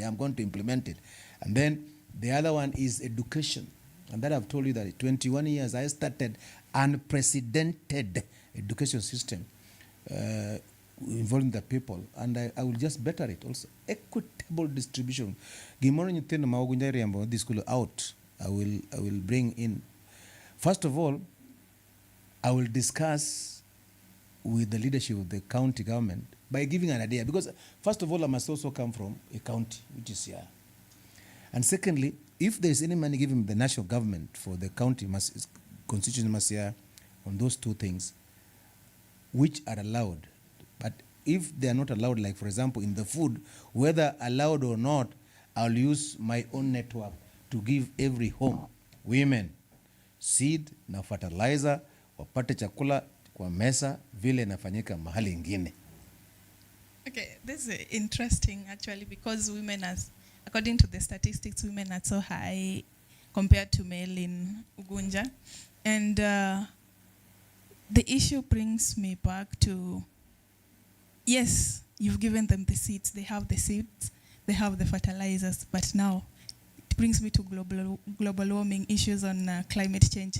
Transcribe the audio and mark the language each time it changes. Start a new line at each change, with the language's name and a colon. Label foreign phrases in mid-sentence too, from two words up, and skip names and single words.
English: I'm going to implement it. And then the other one is education. And that I've told you that 21 years I started unprecedented education system involving the people, and I will just better it also. Equitable distribution.
Luo (Kenya and Tanzania): Gimoro nyithindo ma Ugunja riembo
English: this school out. I will bring in. First of all, I will discuss with the leadership of the county government by giving an idea, because first of all, I must also come from a county, which is here. And secondly, if there is any money given the national government for the county, constitution must hear on those two things, which are allowed. But if they are not allowed, like for example, in the food, whether allowed or not, I'll use my own network to give every home, women, seed
Swahili: na fertilizer, wapate chakula kwa mesa vile nafanyika mahali ingine.
English: Okay, this is interesting actually, because women are, according to the statistics, women are so high compared to male in Ugunja. And the issue brings me back to, yes, you've given them the seeds, they have the seeds, they have the fertilizers, but now it brings me to global warming issues on climate change.